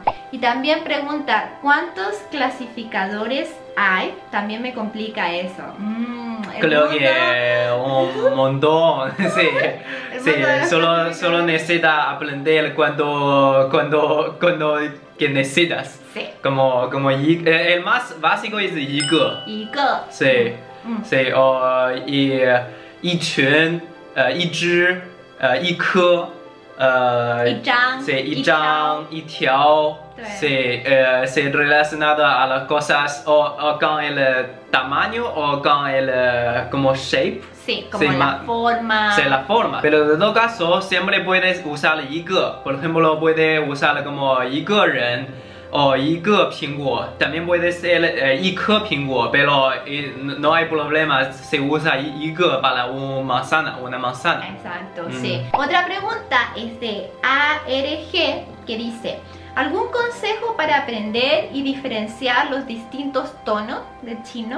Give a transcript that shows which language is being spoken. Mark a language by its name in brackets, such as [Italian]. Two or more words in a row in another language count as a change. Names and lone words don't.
[Spanish] Y también pregunta, ¿cuántos clasificadores hay? También me complica eso. Creo que un montón. Sí, sí. Solo necesitas aprender cuando que necesitas. Sí. Como el más básico es 一个. 一个. Sí. Sí. O 一群, 一只, 一颗, 一张, sí, 一张, 一条. Sí, se relacionado a las cosas o con el tamaño o con el como shape. Sí, como la forma. Sí, la forma. Pero en todo caso, siempre puedes usar 一个. Por ejemplo, puedes usar como 一个人 o 一个苹果. También puede ser 一颗苹果, pero no hay problema. Se usa 一个 para una manzana. Exacto, sí. Otra pregunta es de ARG que dice, ¿algún consejo para aprender y diferenciar los distintos tonos del chino?